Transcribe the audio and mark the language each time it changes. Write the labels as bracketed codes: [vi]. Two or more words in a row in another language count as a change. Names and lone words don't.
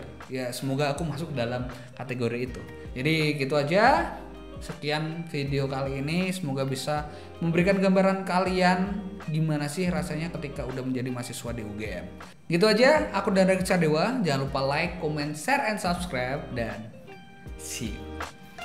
[id] Ya semoga aku masuk dalam kategori itu. Jadi gitu aja, sekian video kali ini, semoga bisa memberikan gambaran kalian gimana sih rasanya ketika udah menjadi mahasiswa di UGM. Gitu aja, aku dan Reksa Dewa, jangan lupa [en] like, comment, share, and subscribe, [id] dan [en] see you.